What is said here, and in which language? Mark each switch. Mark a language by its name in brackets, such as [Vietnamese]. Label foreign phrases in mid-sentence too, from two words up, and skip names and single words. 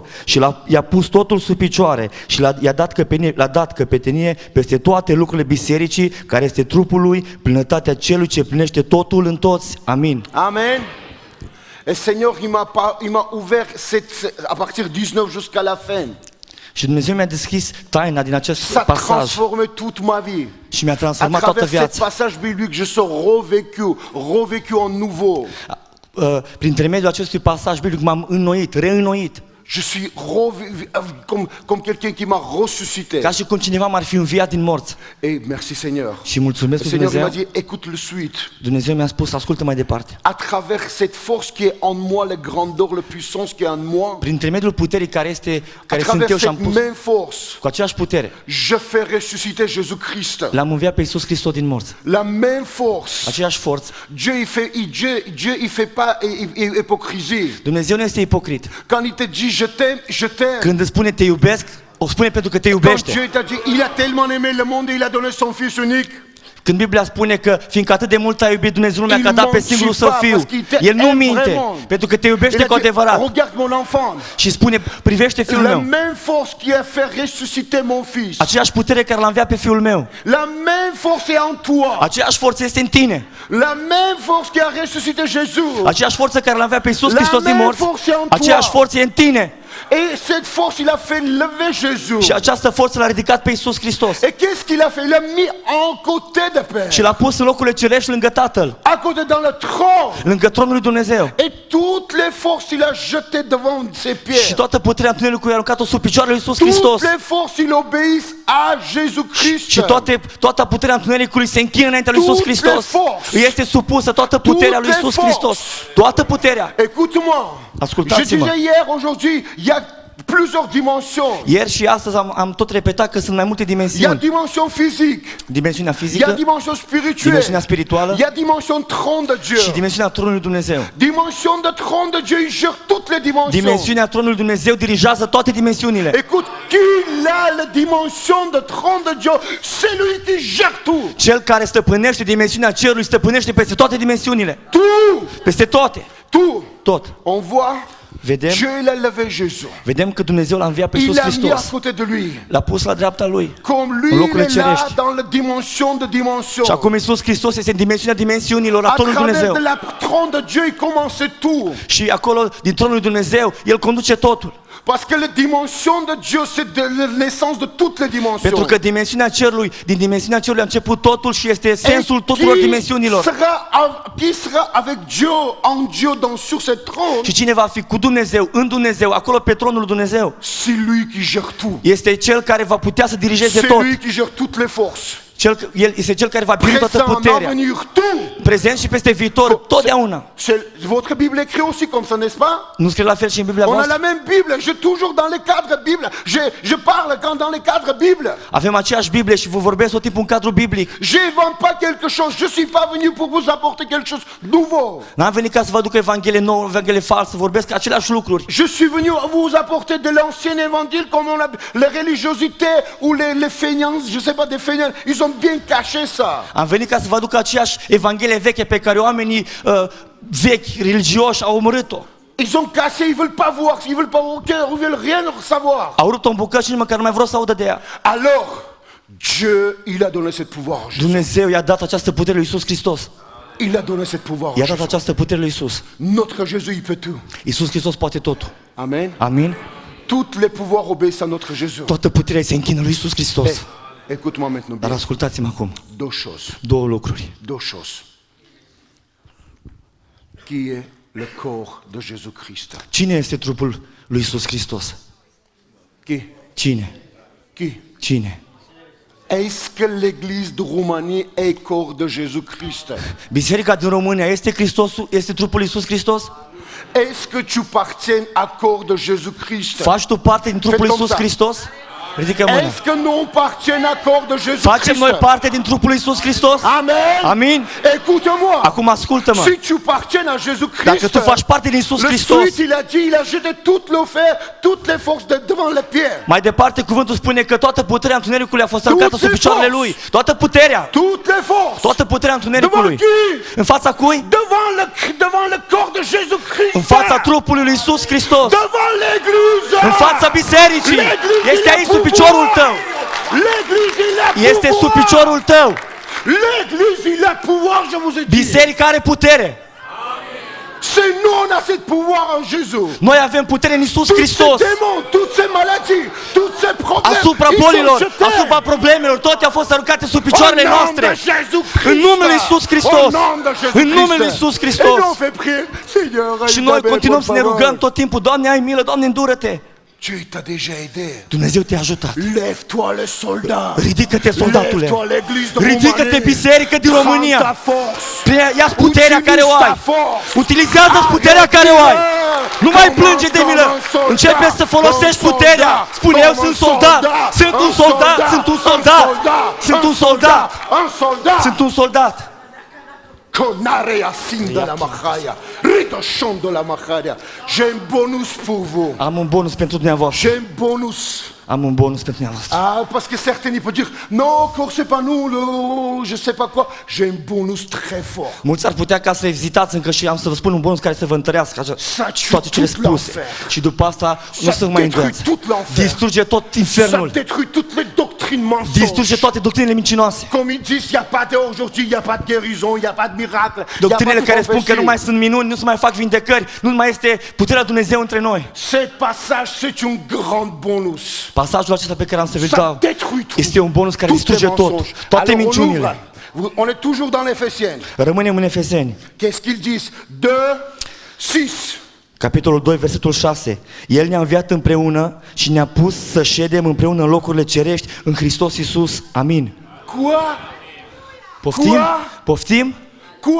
[Romanian] Și i-a pus totul sub picioare și l-a dat căpetenie peste toate lucrurile bisericii, care este trupul Lui, plinătatea celui ce plinește totul în toți. Amin. [French] Amen. Et Seigneur, il m'a ouvert à partir de 19 jusqu'à la fin. [Romanian] Și Dumnezeu mi-a deschis taina din acest [French] Ça [Romanian] pasaj [French] transforme toute ma vie. [Romanian] și mi-a [French] À [Romanian] transformat toată [French] travers ce [Romanian] viața. [French] passage biblique, je suis revécu en nouveau. [Romanian] Prin intermediul acestui pasaj biblic m-am înnoit, reînnoit. [French] Je suis comme quelqu'un qui m'a ressuscité. [Romanian] Ca și cum cineva m-ar fi înviat din morți. [French] Et merci Seigneur. [Romanian] Și mulțumesc [French] Le [Romanian] lui [French] Seigneur il m'a [Romanian] Dumnezeu. [French] dit, écoute le suite. [Romanian] Dumnezeu mi-a spus, ascultă mai departe. [French] À travers cette force qui est en moi, la grandeur, la puissance qui est en moi, [Romanian] Prin intermediul puterii care [French] à [Romanian] sunt [French] travers [Romanian] eu și am [French] cette [Romanian] pus [French] même force, [Romanian] cu aceeași putere, [French] je fais ressusciter Jésus-Christ. [Romanian] l-am înviat pe Iisus Hristos din morți. [French] La même force. [Romanian] Aceeași forță. [French] Dieu il fait pas hypocrisie. [Romanian] Dumnezeu nu este ipocrit. [French] Quand il te dit je t'aime, je t'aime. [Romanian] Când îți spune te iubesc, o spune pentru că te [French] Quand [Romanian] iubește. [French] Dieu t'a dit il a tellement aimé le monde, il a donné son fils unique. [Romanian] Când Biblia spune că fiindcă atât de mult a iubit Dumnezeu lumea că a dat pe singurul Său Fiu, El nu minte, pentru că te iubește cu adevărat. [French] Regarde mon enfant. [Romanian] Și spune, privește Fiul [French] La [Romanian] meu. [French] même force qui a fait ressusciter mon fils. [Romanian] Aceeași putere care l-a înviat pe Fiul meu. [French] La même force est en toi. [Romanian] Aceeași forță este în tine. [French] La même force qui a ressuscité Jésus. [Romanian] Aceeași forță care l-a înviat pe Iisus [French] La [Romanian] Hristos din [French] même [Romanian] morți. [French] force est en toi. [Romanian] Aceeași forță e în tine. [French] Et cette force, il a fait lever Jésus. [Romanian] Și această forță l-a ridicat pe Iisus Hristos. [French] Et qu'est-ce qu'il a fait? Il l'a mis en côté de Père. [Romanian] Și l-a pus în locurile cerești lângă Tatăl, [French] À côté dans le trône. [Romanian] lângă tronul lui Dumnezeu. [French] Et toutes les forces, il a jeté devant ses [Romanian] Și [French] pieds. [Romanian] toată puterea întunericului a aruncat-o sub picioarele lui Iisus Hristos. [French] Toutes les forces, il obéissent à Jésus Christ. [Romanian] Și toată puterea întunericului se închină înaintea lui Iisus [French] Toutes [Romanian] Hristos. [French] les forces. [Romanian] Îi este supusă toată puterea lui [French] Toutes [Romanian] Iisus [French] les [Romanian] Hristos. [French] forces. [Romanian] Toată puterea. [French] Écoute-moi. Je [Romanian] Ascultați-mă. [French] disais hier, aujourd'hui, il y a plusieurs dimensions. [Romanian] Ieri și astăzi am tot repetat că sunt mai multe [French] Il y a [Romanian] dimensiuni. [French] dimension physique. [Romanian] Dimensiunea [French] Il y a [Romanian] fizică, [French] dimension spirituelle. [Romanian] dimensiunea spirituală [French] Il y a dimension trône de Dieu. [Romanian] și dimensiunea tronului lui Dumnezeu. [French] Dimension de trône de Dieu, il gère toutes les dimensions. [Romanian] Dimensiunea tronului lui Dumnezeu dirigează toate dimensiunile. [French] Écoute, qui a la dimension de trône de Dieu, c'est lui qui gère tout. [Romanian] Cel care stăpânește dimensiunea cerului stăpânește peste toate dimensiunile. [French] Tout. [Romanian] Peste toate. [French] Tout. [Romanian] Tot. [French] On voit, [Romanian] Vedem, [French] Dieu il a levé Jésus. [Romanian] vedem că Dumnezeu l-a înviat pe [French] Il [Romanian] Iisus [French] l'a mis à [Romanian] Hristos. [French] côté de lui. [Romanian] L-a pus la dreapta lui. [French] Comme lui, [Romanian] În [French] il [Romanian] locurile [French] est là [Romanian] cerești. [French] dans la dimension de dimension. [Romanian] Și acum Iisus Hristos este în dimensiunea dimensiunilor, la [French] À [Romanian] tronul lui [French] travers [Romanian] Dumnezeu. [French] de la trône de Dieu, il commence tout. [Romanian] Și acolo, din tronul lui Dumnezeu, El conduce totul. [French] Parce que la dimension de Dieu, c'est de la naissance de toutes les dimensions. [Romanian] Pentru că dimensiunea cerului, din dimensiunea cerului a început totul și este [French] Et [Romanian] sensul tuturor dimensiunilor. [French] qui sera avec Dieu, en Dieu, sur ce trône, [Romanian] Și cine va fi cu Dumnezeu, în Dumnezeu, acolo pe tronul lui Dumnezeu, [French] c'est lui qui gère tout. [Romanian] este Cel care va putea să dirigeze [French] C'est [Romanian] tot. [French] lui qui gère toutes les forces. [Romanian] El este Cel care va primi toată [French] Présent, en [Romanian] puterea. [French] avenir, tout. [Romanian] Prezent și peste viitor, totdeauna. [French] Votre Bible écrit aussi comme ça, n'est-ce pas? [Romanian] Nu scrie la fel și în Biblia [French] On a [Romanian] voastră? [French] la même Bible, je toujours dans les cadres Bible. Je parle quand dans les cadres Bible. [Romanian] Avem aceeași Biblie și vă vorbesc tot timpul în cadrul biblic. [French] J'invente pas quelque chose, je suis pas venu pour vous apporter quelque chose de nouveau. [Romanian] N-am venit ca să vă aduc Evanghelie nouă, Evanghelie falsă, vorbesc aceleași lucruri. [French] Je suis venu vous apporter de l'ancien évangile comme on a les religiosités ou les feignants, je sais pas, des feignants, ils ont bien caché ça. [Romanian] Am venit ca să vă aduc aceeași Evanghelie veche pe care oamenii vechi, religioși, au omorât-o. [French] Ils ont cassé, ils veulent pas voir, ils veulent rien savoir. [Romanian] Au rupt-o în bucăți și nici măcar nu mai vreau să audă de ea. [French] Alors, Dieu, il a donné cette pouvoir. [Romanian] Dumnezeu i-a dat această putere lui Iisus Hristos. [French] Il a donné cette pouvoir. [Romanian] I-a dat această putere lui Iisus. [French] Notre Jésus, il peut tout. [Romanian] Iisus Hristos poate totul. [French] Amen. [Romanian] Amin? [French] Toutes les pouvoirs obéissent à notre Jésus. [Romanian] Toată puterea se închină lui Iisus Hristos. [French] Écoute-moi maintenant [Romanian] Dar [French] bien. [Romanian] ascultați-mă acum. [French] Deux choses. [Romanian] Două lucruri. [French] Deux choses. Qui est le corps de Jésus-Christ? [Romanian] Cine este trupul lui Iisus Hristos? [French] Qui? [Romanian] Cine? [French] Qui? [Romanian] Cine? [French] Est-ce que l'église de Roumanie est corps de Jésus-Christ? [Romanian] Biserica din România este este trupul lui Iisus Hristos? [French] Est-ce que tu appartiens à corps de Jésus-Christ? [Romanian] Faci tu parte din trupul lui Iisus Hristos? Ridică mâna. [French] Est-ce que nous appartenons à corps de Jésus-Christ? [Romanian] Facem noi parte din trupul lui Iisus Hristos? [French] Amen. [Romanian] Amin? [French] Écoute-moi. [Romanian] Acum ascultă-mă. [French] Si tu appartiens à Jésus-Christ, [Romanian] Dacă tu faci parte din Iisus [French] le [Romanian] Hristos, [French] suite, il a dit, il a jeté toute l'offert, toutes les forces devant les pieds. [Romanian] mai departe cuvântul spune că toată puterea întunericului a fost aruncată sub picioarele lui. Toată puterea, [French] Toutes les forces. [Romanian] toată puterea [French] Devant [Romanian] întunericului. [French] qui? [Romanian] În fața cui? [French] Devant le corps de Jésus-Christ. [Romanian] În fața trupului lui Iisus Hristos. [French] Devant l'église. [Romanian] În fața bisericii. Este aici sub piciorul tău. [French] L'église, il a [Romanian] Este sub [French] pouvoir. [Romanian] piciorul tău. [French] L'église, il a pouvoir, je vous ai dit. [Romanian] Biserica are putere. [French] C'est nous, on a cette pouvoir en Jésus. [Romanian] Noi avem putere în Iisus [French] Tous ces [Romanian] Hristos. [French] démons, toutes ces maladies, tous ces problèmes, [Romanian] Asupra [French] ils [Romanian] bolilor, [French] sont jetés. [Romanian] asupra problemelor, toate au fost aruncate sub [French] Au [Romanian] picioarele [French] nom [Romanian] noastre. [French] de Jésus-Christ. [Romanian] În numele Iisus Hristos. [French] Au nom de Jésus-Christ. [Romanian] În numele Iisus [French] Et [Romanian] Hristos. [French] nous on fait prier, Seigneur, [Romanian] Și noi [French] aide-mă, [Romanian] continuăm să ne [Spanish] por favor. [Romanian] rugăm tot timpul. Doamne, ai milă, Doamne, îndură-te. [French] Dieu t'a déjà aidé. [Romanian] Dumnezeu te-a ajutat. [French] Lève-toi le soldat. [Romanian] Ridică-te, soldatule. [French] Lève-toi l'église de [Romanian] Ridică-te, [French] Roumanie. [Romanian] biserică din [French] Prends [Romanian] România. [French] ta force. [Romanian] Ia-ți puterea care o [French] Utilise [Romanian] ai. [French] ta force. [Romanian] Utilizează puterea care o ai. Nu mai plânge de milă. Începe să folosești puterea. Spune, eu sunt soldat. Sunt un soldat. Sunt un soldat. Sunt un soldat. Un soldat. Sunt un soldat. Conarea sinda la mahaya. Ritoshon de la mahaya. [French] J'ai un bonus pour vous. [Romanian] Am un bonus pentru dumneavoastră. [French] J'ai un bonus. [Romanian] Am un bonus pentru dumneavoastră. [French] Ah, parce que certains ils peuvent dire, non, encore c'est pas nous, je sais pas quoi. J'ai un bonus très fort. [Romanian] Mulți ar putea ca să ezitați încă și am să vă spun un bonus care să vă întărească așa, [French] Ça tue [Romanian] toate cele [French] tout [Romanian] spuse. [French] l'enfer. [Romanian] Și după asta nu [French] Ça [Romanian] să vă mai [French] détruit [Romanian] îndoiați. [French] tout l'enfer. [Romanian] Distruge tot [French] Ça [Romanian] infernul. [French] détruit toutes les doctrines mensonges. [Romanian] Distruge toate doctrinele mincinoase. [French] Comme ils disent, il n'y a pas d'aujourd'hui, il n'y a pas de guérison, il n'y a pas de miracle. il y a [Romanian] Doctrinele [French] pas de [Romanian] care spun că nu [French] prophétie. [Romanian] mai sunt minuni, nu se mai fac vindecări, nu mai este puterea Dumnezeu între noi. [French] Ce passage, c'est un grand bonus. [Romanian] Pasajul acesta pe care am să vi-l [French] Ça [Romanian] dau [French] détruit tout. [Romanian] este un bonus care [French] Tous les [Romanian] distruge tot, [French] mensonges. [Romanian] toate [French] Alors, on [Romanian] minciunile. [French] ouvre. On est toujours dans l'Éphésiens. [Romanian] Rămânem în Efeseni, [French] Qu'est-ce qu'ils disent? 2, 6. [Romanian] capitolul 2, versetul 6. El ne-a înviat împreună și ne-a pus să ședem împreună în locurile cerești în Hristos Iisus. Amin. [French] Quoi? [Romanian] Poftim? [French] Quoi? [Romanian] Poftim? [French] Quoi?